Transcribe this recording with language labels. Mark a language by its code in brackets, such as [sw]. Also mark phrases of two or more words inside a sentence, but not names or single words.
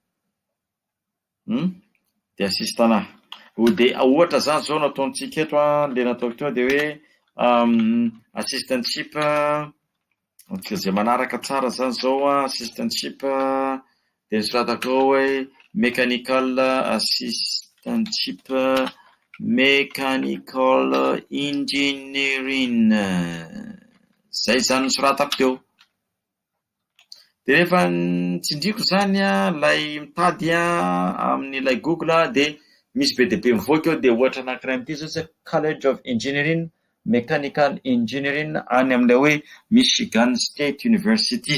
[mg] Dia assistana. Dia ohatra zany zao nataontsika eto le nataoko teo dia hoe assistantship zay manaraka tsara zany zao assistantship dia soratako hoe [en] mechanical assistantship mechanical engineering. [mg] Zay zany soratako teo. Dia rehefa nitsindriko zany lay mitady amin'ilay Google dia misy BDB mivoaka eo dia ohatra anankiray amin'ity zao hoe College of Engineering Mechanical Engineering any amin'ilay hoe Michigan State University.